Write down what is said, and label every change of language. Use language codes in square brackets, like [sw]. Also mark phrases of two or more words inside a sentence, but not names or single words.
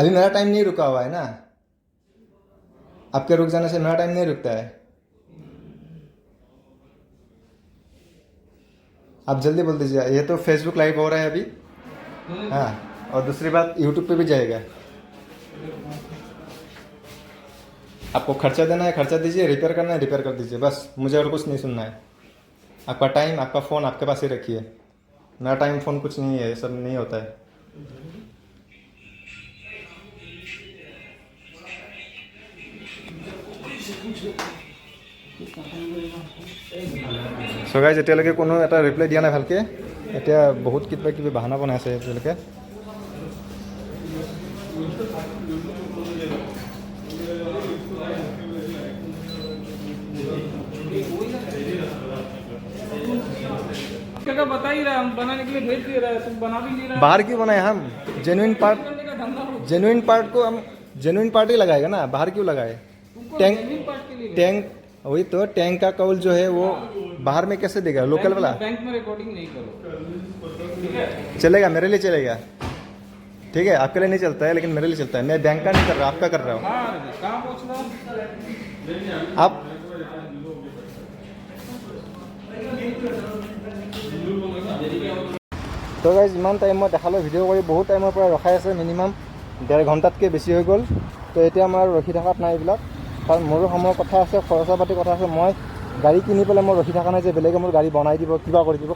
[hi] अभी मेरा टाइम नहीं रुका हुआ है ना आपके रुक जाने से मेरा टाइम नहीं रुकता है आप जल्दी बोल दीजिए ये तो फेसबुक लाइव हो रहा है अभी हाँ और दूसरी बात यूट्यूब पे भी जाएगा आपको खर्चा देना है खर्चा दीजिए रिपेयर करना है रिपेयर कर दीजिए बस मुझे और कुछ नहीं सुनना है आपका टाइम आपका फ़ोन आपके पास ही रखिए मेरा टाइम फ़ोन कुछ नहीं है ये सब नहीं होता है [en] So guys [as] এতিয়ালৈকে কোনো এটা ৰিপ্লাই দিয়া নাই ভালকৈ এতিয়া বহুত কিবা বাহানা বনাই আছে এতিয়ালৈকে [hi] का बता ही रहा हम बनाने के लिए भेज दे रहा है तुम बना भी नहीं रहा बाहर क्यों बनाए हम जेन्युइन पार्ट को हम जेन्युइन पार्ट ही लगाएगा ना बाहर क्यों लगाए टैंक वही तो टैंक का कौल जो है वो बाहर में कैसे देगा लोकल वाला बैंक में रिकॉर्डिंग नहीं करो ठीक है चलेगा मेरे लिए चलेगा ठीक है आपके लिए नहीं चलता है लेकिन मेरे लिए चलता है मैं बैंक का नहीं कर रहा आपका कर रहा हूँ कहाँ पहुँच रहा [as] आप তো গাইজ ইমান টাইম মই দেখালোঁ ভিডিঅ' কৰি বহুত টাইমৰ পৰা ৰখাই আছে মিনিমাম 1.5 ঘণ্টাতকৈ বেছি হৈ গ'ল। তো এতিয়া মই আৰু ৰখি থকাত নাই এইবিলাক, কাৰণ মোৰো সময়ৰ কথা আছে, খৰচা পাতি কথা আছে। মই গাড়ী কিনি পেলাই মই ৰখি থকা নাই যে বেলেগে মোৰ গাড়ী বনাই দিব, কিবা কৰি দিব।